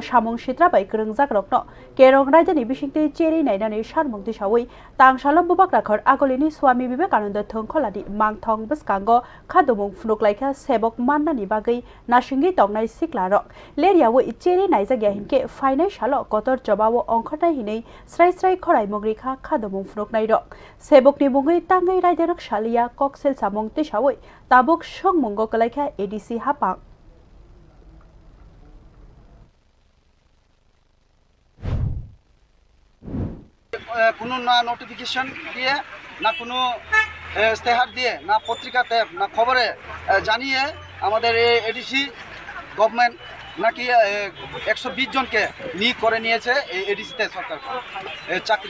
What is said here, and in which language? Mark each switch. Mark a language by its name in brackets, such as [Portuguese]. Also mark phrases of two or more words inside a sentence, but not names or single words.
[Kok Borok] सामं सित्राबाय गोरों जाग्रकनो केरं रायदानि बिसिंतै चेरि नायनानि सारमं दिसावै तांसालो बुबाक्राखर आगलिनि स्वामी विवेकानन्द थोंखलानि मांथं बसकांग खादुमुं फुनुकलायखा सेबक माननानि बागै नासिङै तंनाय सिक्लारक लेरियावै चेरि नायजाग्या हिनके फाइनाय सालो कतर जबावो अंखनाय हिनै स्राय स्राय खराय मग्रिखा खादुमुं फुनुकनाय रक सेबकनि मुङै ताङै रायदारक सालिया कक्सेल सामं तिसावै ताबुक संमुंग कलायखा एडिसि हापां [Bangla] কোনো না নোটিফিকেশন দিয়ে না কোনো ইস্তেহার দিয়ে না পত্রিকাতে না খবরে জানিয়ে আমাদের এডিসি গভর্নমেন্ট নাকি 120 জনকে নিয়োগ করে নিয়েছে এই এডিসিতে সরকার চাকরি।